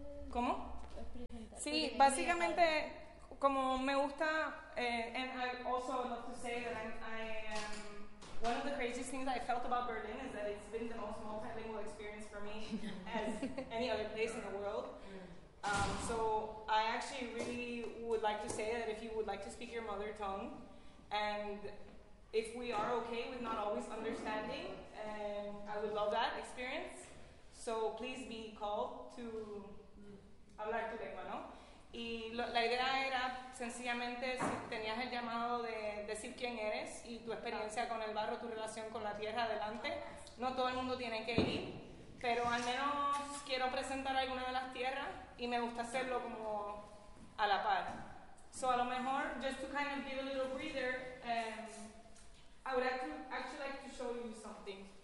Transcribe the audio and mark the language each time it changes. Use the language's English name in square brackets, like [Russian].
[Spanish] ¿Cómo? Sí, básicamente, como me gusta, [English] and I also love to say that I am one of the craziest things I felt about Berlin is that it's been the most multilingual experience for me as any other place in the world. So I actually really would like to say that if you would like to speak your mother tongue, and if we are okay with not always understanding, I would love that experience. So please be called to [Spanish] hablar tu lengua, ¿no? Y la idea era sencillamente si tenías el llamado de decir quién eres y tu experiencia con el barro, tu relación con la tierra, adelante. No todo el mundo tiene que ir, pero al menos quiero presentar alguna de las tierras y me gusta hacerlo como a la par. [English] So [Spanish] a lo mejor, [English] just to kind of give a little breather, I would actually like to show you something.